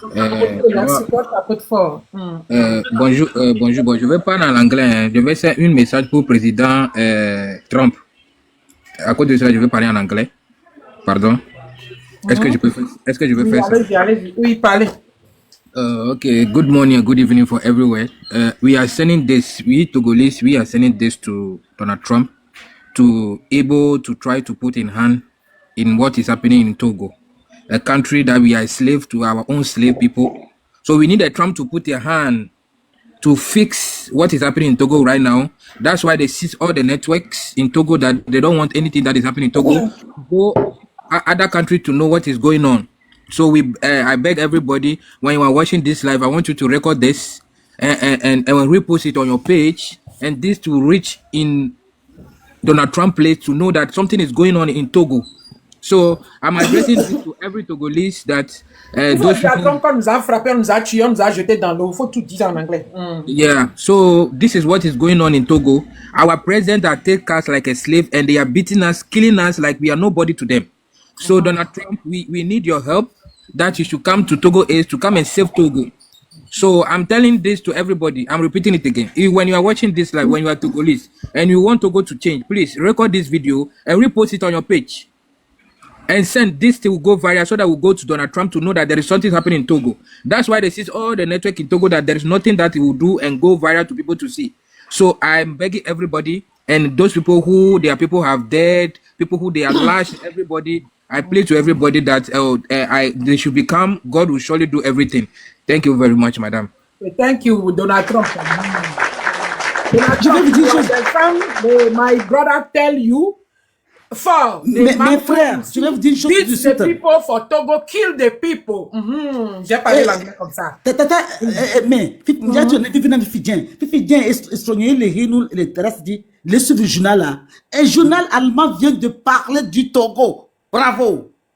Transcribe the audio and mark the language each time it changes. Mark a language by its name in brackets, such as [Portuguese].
[French] Tapote fort. bonjour, bonjour. Je vais parler en anglais. Hein. Je vais faire un message pour le président Trump. À cause de ça, je vais parler en anglais. Pardon. Est-ce que je peux faire ça? Allez-y. Oui, parlez. [English] Okay. Good morning, good evening for everywhere. We are sending this. We Togolese. We are sending this to Donald Trump to able to try to put in hand in what is happening in Togo, a country that we are slave to our own slave people. So we need a Trump to put a hand to fix what is happening in Togo right now. That's why they seize all the networks in Togo, that they don't want anything that is happening in Togo go other country to know what is going on. So I beg everybody, when you are watching this live, I want you to record this and repost it on your page, and this to reach in Donald Trump place to know that something is going on in Togo. So I'm addressing this to every Togolese that those people... [French] Quand nous a frappé, nous a tué, nous a jeté dans l'eau. Il faut tout dire en anglais. [English] Yeah, so this is what is going on in Togo. Our president are take us like a slave, and they are beating us, killing us like we are nobody to them. So Donald Trump, we need your help, that you should come to Togo East to come and save Togo. So I'm telling this to everybody. I'm repeating it again. When you are watching this live, when you are Togolese and you want Togo to change, please record this video and repost it on your page. And send this to go viral so that we'll go to Donald Trump to know that there is something happening in Togo. That's why they see all the network in Togo, that there is nothing that he will do and go viral to people to see. So I'm begging everybody, and those people who their people have dead, people who they have lashed, everybody, I plead to everybody that they should become, God will surely do everything. Thank you very much, madam. Thank you, Donald Trump. Donald Trump, my brother tell you, for [French] mes frères, je vais vous dire une chose tout de suite. [English] The people for Togo, kill the people. [French] J'ai parlé l'anglais comme ça. Mais, Fifidien est soigné les Hinou, les terrestres dit, le journal là. Un journal allemand vient de parler du Togo. Bravo.